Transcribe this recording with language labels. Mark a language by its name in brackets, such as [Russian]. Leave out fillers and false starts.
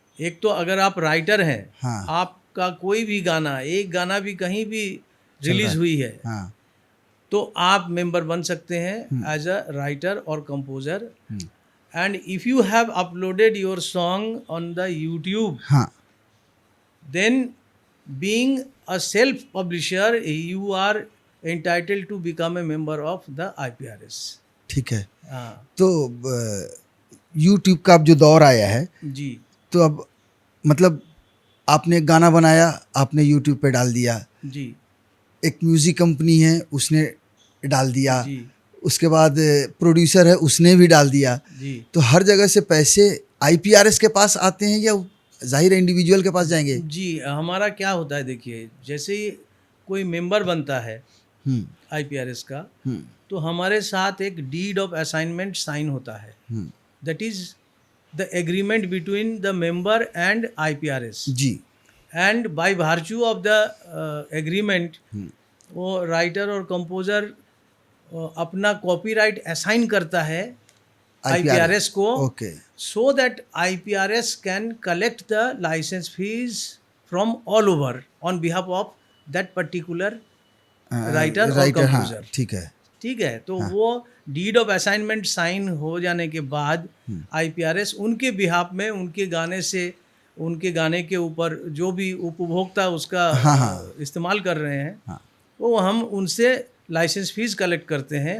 [Hindi] एक तो अगर आप राइटर हैं, हाँ। आपका कोई भी गाना, एक गाना भी कहीं भी रिलीज हुई है, हाँ। तो आप मेंबर बन सकते हैं [English] as a writer [Hindi] और composer. [English] and if you have uploaded your song on the YouTube, [Hindi] हाँ [English] then being a self publisher, you are entitled to become a member of the IPRS. [Hindi] ठीक है. हाँ तो यूट्यूब का अब जो दौर आया है, जी तो अब मतलब आपने गाना बनाया, आपने यूट्यूब पे डाल दिया, जी एक म्यूज़िक कंपनी है उसने डाल दिया, जी उसके बाद प्रोड्यूसर है उसने भी डाल दिया, जी तो हर जगह से पैसे आईपीआरएस के पास आते हैं या जाहिर है इंडिविजुअल के पास जाएंगे? जी. हमारा क्या होता है, देखिए, जैसे ही कोई मेंबर बनता है हम्म IPRS का, हम्म तो हमारे साथ एक डीड ऑफ असाइनमेंट साइन होता है. हम्म, [English] That is the agreement between the member and IPRS. [Hindi] Ji. [English] and by virtue of the agreement, [Hindi] वो राइटर और कंपोजर अपना कॉपीराइट असाइन करता है IPRS को, [English] Okay. so that IPRS can collect the license fees from all over on behalf of that particular writer or [Hindi] writer, हाँ [English] composer. [Hindi] ठीक है. ठीक है. तो वो डीड ऑफ असाइनमेंट साइन हो जाने के बाद IPRS उनके बिहाफ में उनके गाने से, उनके गाने के ऊपर जो भी उपभोक्ता उसका इस्तेमाल कर रहे हैं, हाँ. वो हम उनसे लाइसेंस फीस कलेक्ट करते हैं.